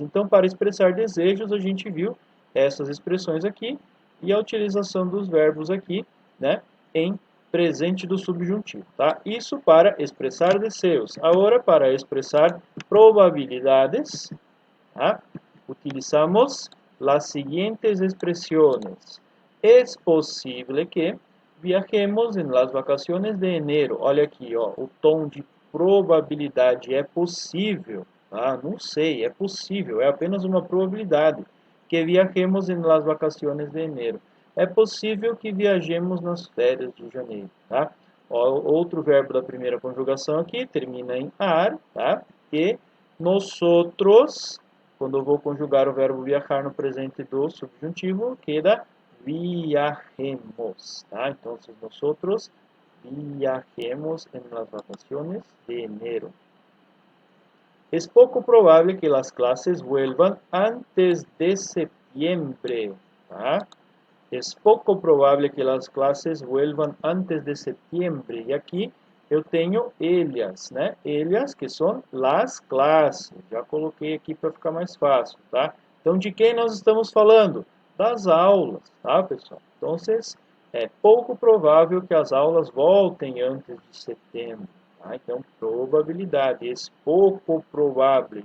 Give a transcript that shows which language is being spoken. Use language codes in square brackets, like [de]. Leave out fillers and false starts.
[pt] Então, para expressar desejos, a gente viu essas expressões aqui e a utilização dos verbos aqui, né, em presente do subjuntivo, tá? Isso para expressar desejos. Agora, para expressar probabilidades, tá? [es] Utilizamos las siguientes expresiones. Es posible que viajemos en las vacaciones de enero. [pt] Olha aqui, ó, o tom de probabilidade é possível, tá? Não sei, é possível, é apenas uma probabilidade [es] que viajemos en las vacaciones de enero. [pt] É possível que viajemos nas férias de janeiro, tá? Ó, outro verbo da primeira conjugação aqui termina em ar, tá? E nosotros, quando eu vou conjugar o verbo viajar no presente do subjuntivo, queda viajemos, tá? [es] Então, nosotros viajemos en las vacaciones de enero. Es poco probable que las clases vuelvan antes de septiembre, tá? Es poco probable que las clases vuelvan antes de septiembre. [pt] E aqui eu tenho ellas, né? Ellas, que são las classes. Já coloquei aqui para ficar mais fácil, tá? Então, de quem nós estamos falando? Das aulas, tá, pessoal? Então, é pouco provável que as aulas voltem antes de setembro. Tá? Então, probabilidade. Esse pouco provável.